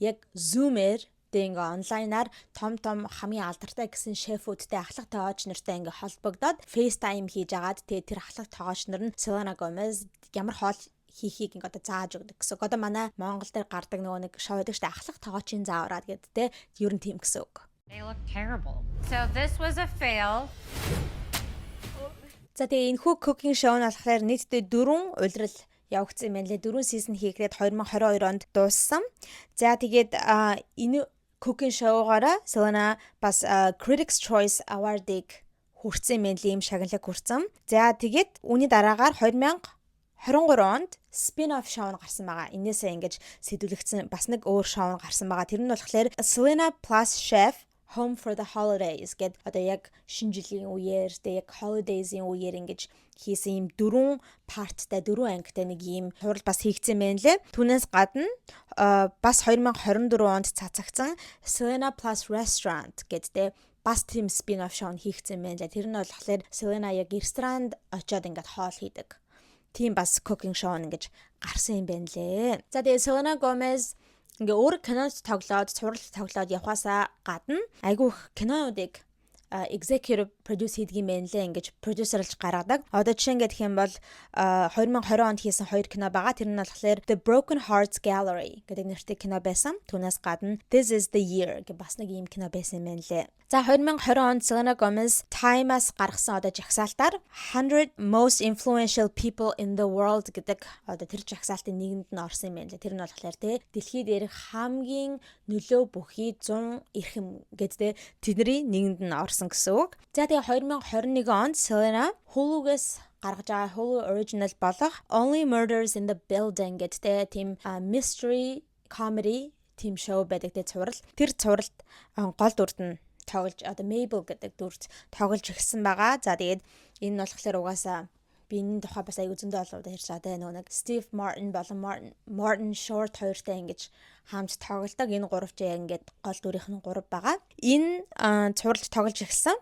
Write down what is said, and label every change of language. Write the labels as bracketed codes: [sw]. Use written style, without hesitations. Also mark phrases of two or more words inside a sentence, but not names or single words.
[mn] Яг Zoom-ээр ингээ онлайнаар том хамгийн алдартай гэсэн шефүүдтэй ахлах тоогч нартай ингээ холбогдоод FaceTime хийж агаад тэр ахлах тоогч нар нь Selena Gomez ямар хоол хийхийг ингээ одоо зааж өгдөг гэсэн. Одоо манай Монгол дээр гардаг нөгөө нэг шоу гэдэг чинь ахлах тоогчийн заавраад гэдэг ер нь тийм гэсэн үг. [en] They look terrible. So this was a fail. [mn] За тэгээ энэ хүү [en] cooking show [mn] нь болохоор нийтдээ 4 улирал явагдсан юм байна лээ. 4 season хийгээд 2022 онд дууссан. За тэгээд энэ [en] cooking show- [mn] гаараа Selena бас Critics' Choice Award-ыг хүртсэн юм ийм шагналыг хүртсэн. За тэгээд үүний дараагаар 2023 онд [en] spin-off show [mn] гарсан байгаа. Инээсээ ингэж сэдвүүлэгдсэн бас нэг өөр show гарсан байгаа. Тэр нь болохоор Selena Plus Chef Home for the Holidays гэдэг одоо яг шинэ жилийн үеэр яг holidays-ийн үеэр ингэж хийсэн юм 4 парттай 4 ангитай нэг юм хурал бас хийгдсэн байна лээ. Түүнээс гадна бас 2024 онд цацагдсан Selena Plus Restaurant гэдэг бас тийм [en] spin-off show [mn] хийгдсэн байна лээ. Тэр нь болохоор Selena яг ресторанд очиод ингээд хоол хийдэг. Тийм бас [en] cooking show [mn] ингэж гарсан юм байна лээ. За тэгээ Selena Gomez ингээ өөр кинонд тоглоод, цувралд тоглоод явхаасаа гадна айгүй их кинонуудыг [en] executive produce [mn] хийдэг юм байна лээ. Ингэж продюсерлж гаргадаг. Одоо жишээ гэх юм бол 2020 онд хийсэн 2 кино байгаа. Тэр нь болохоор The Broken Hearts Gallery гэдэг нэртэй кино байсан. Түүнээс гадна This is the Year гэх бас нэг ийм кино байсан юм байна лээ. За 2020 онд Selena Gomez Time-аас гаргасан одоо жагсаалтаар 100 Most Influential People in the World гэдэг одоо тэр жагсаалтын нэгэнд нь орсон юм байна лээ. Тэр нь болохоор дэлхийд дээрх хамгийн нөлөө бүхий 100 эрхэм гэдэг тэдний нэгэнд нь орсон гэсэн үг. За тэгээ 2021 онд Selena Hulu-гээс гаргаж байгаа [en] Hulu original [mn] болох Only Murders in the Building гэдэг тийм [en] mystery comedy team show [mn] байдаг тэ цуврал. Тэр цувралд гол дүрд нь тоглож одоо Mabel гэдэг дүрд тоглож ирсэн байгаа. За тэгээд энэ нь болохоор угаасаа би энэ тухай бас аягүй зөндөө олоод ярьж байгаа те нэг Steve Martin болон Martin Short хоёртой ингэж хамт тоглолдог. Энэ гуравч яг ингээд гол дүрийнх нь 3 байгаа. Энэ цувралд тоглож ирсэн.